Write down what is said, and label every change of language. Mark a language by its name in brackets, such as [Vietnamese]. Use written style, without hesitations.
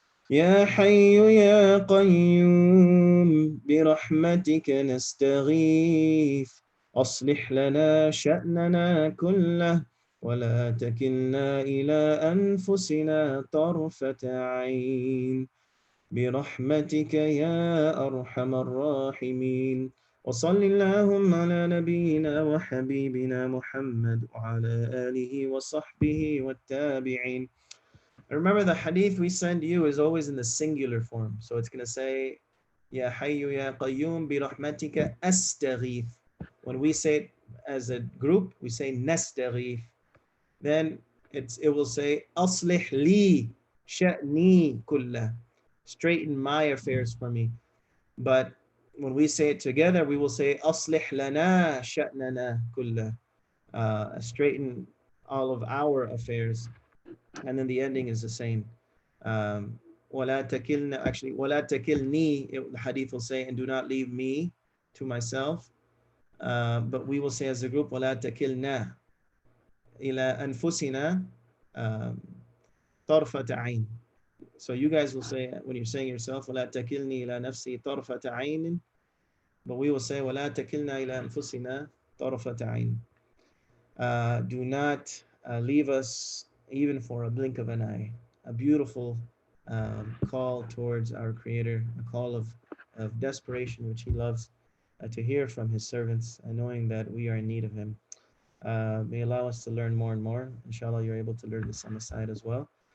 [Arabic] يا حي يا قيوم برحمتك نستغيث أصلح لنا شأننا كله ولا تكلنا إلى أنفسنا طرفة عين برحمتك يا أرحم الراحمين وصل اللهم على نبينا وحبيبنا محمد وعلى آله وصحبه والتابعين. [English] Remember, the hadith we send you is always in the singular form. So it's going to say, [Arabic] Ya Hayyu Ya Qayyum bi rahmatika astaghith. [English] When we say it as a group, we say nastaghith. Then it will say, [Arabic] Aslih li sha'ni kullah. [English] Straighten my affairs for me. But when we say it together, we will say, [Arabic] Aslih lana sha'nana kullah. [English] Straighten all of our affairs. And then the ending is the same. Um, [Arabic] وَلَا تَكِلْنَا, [English] actually, [Arabic] وَلَا تَكِلْنِي, [English] the hadith will say, and do not leave me to myself. But we will say as a group, [Arabic] وَلَا تَكِلْنَا إِلَى أَنفُسِنَا طَرْفَةَ عَيْنٍ. [English] So you guys will say, when you're saying yourself, [Arabic] وَلَا تَكِلْنِي إِلَى نَفْسِي طَرْفَةَ عَيْنٍ. [English] But we will say, [Arabic] وَلَا تَكِلْنَا إِلَى أَنفُسِنَا طَرْفَةَ عَيْنٍ. [English] Do not leave us even for a blink of an eye. A beautiful call towards our Creator, a call of desperation, which He loves to hear from His servants, knowing that we are in need of Him. May allow us to learn more and more. Inshallah, you're able to learn this on the side as well.